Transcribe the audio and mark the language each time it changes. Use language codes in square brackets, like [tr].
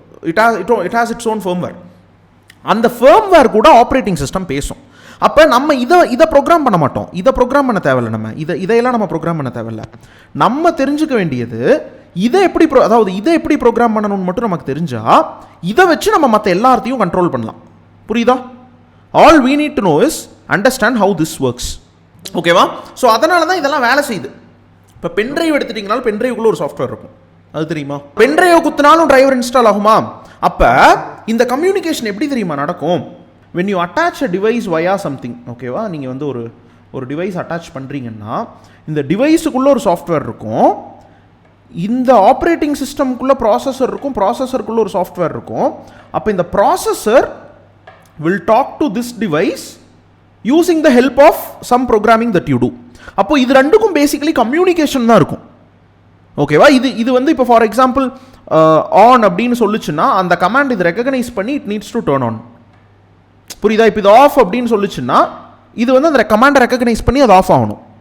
[en] It has its own firmware. [ta] அந்த firmware கூட operating system பேசும். அப்போ நம்ம இதை ப்ரோக்ராம் பண்ண மாட்டோம், இதை ப்ரோக்ராம் பண்ண தேவையில்லை. நம்ம இதையெல்லாம் நம்ம ப்ரோக்ராம் பண்ண தேவையில்லை. நம்ம தெரிஞ்சுக்க வேண்டியது இதை எப்படி ப்ரோக்ராம் பண்ணணும்னு மட்டும் நமக்கு தெரிஞ்சால் இதை வச்சு நம்ம மற்ற எல்லாத்தையும் கண்ட்ரோல் பண்ணலாம். புரியுதா? [en] All we need to know is understand how this works. [ta] ஓகேவா? ஸோ அதனால தான் இதெல்லாம் வேலை செய்யுது. இப்போ பென்ட்ரைவ் எடுத்துட்டிங்கனாலும் பென்ட்ரைவுக்குள்ளே ஒரு சாஃப்ட்வேர் இருக்கும். அது தெரியுமா? பென்ட்ரைவ் குத்தினாலும் டிரைவர் இன்ஸ்டால் ஆகுமா? அப்போ இந்த கம்யூனிகேஷன் எப்படி தெரியுமா நடக்கும்? [en] when you attach a device via something, [ta] ஓகேவா, நீங்கள் வந்து ஒரு டிவைஸ் அட்டாச் பண்ணுறீங்கன்னா இந்த டிவைஸுக்குள்ளே ஒரு சாஃப்ட்வேர் இருக்கும், இந்த ஆப்ரேட்டிங் சிஸ்டம்குள்ளே ப்ராசஸர் இருக்கும், ப்ராசஸருக்குள்ளே ஒரு சாஃப்ட்வேர் இருக்கும். அப்போ இந்த processor [en] will talk to this device using the help of some programming that you do. [ta] அப்போ இது ரெண்டுக்கும் பேசிக்கலி கம்யூனிகேஷன் தான் இருக்கும். ஓகேவா? இது வந்து இப்போ ஃபார் எக்ஸாம்பிள் ஆன் அப்படின்னு சொல்லுச்சுன்னா அந்த கமாண்ட் இது ரெகக்னைஸ் பண்ணி [en] It needs to turn on. [ta] புரியுதா? இப்போ இது ஆஃப் அப்படின்னு சொல்லுச்சுன்னா இது வந்து அந்த கமாண்டை ரெகக்னைஸ் பண்ணி அது ஆஃப் ஆகணும்.